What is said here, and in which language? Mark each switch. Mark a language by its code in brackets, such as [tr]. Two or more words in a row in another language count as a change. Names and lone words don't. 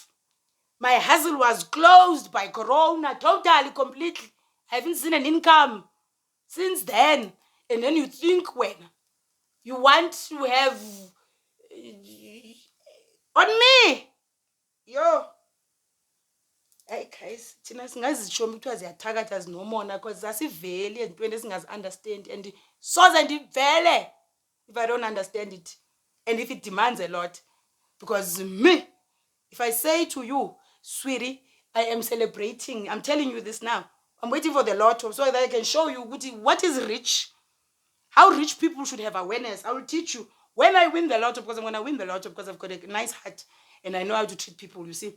[en] My hustle was closed by Corona, totally, completely. I haven't seen an income since then. And then you think, when you want to have on me, yo. Hey guys, [xh] thina singazisho kuthiwa ziyathakatha zinomona, [en] because [xh] asiveli entweni esingazi-understand, [en] and [xh] soze ndivele [en] if I don't understand it, and if it demands a lot. Because if I say to you, sweetie, I am celebrating, I'm telling you this now, I'm waiting for the lotto so that I can show you what is rich. How rich people should have awareness. I will teach you when I win the lotto, because I'm going to win the lotto because I've got a nice heart and I know how to treat people, you see.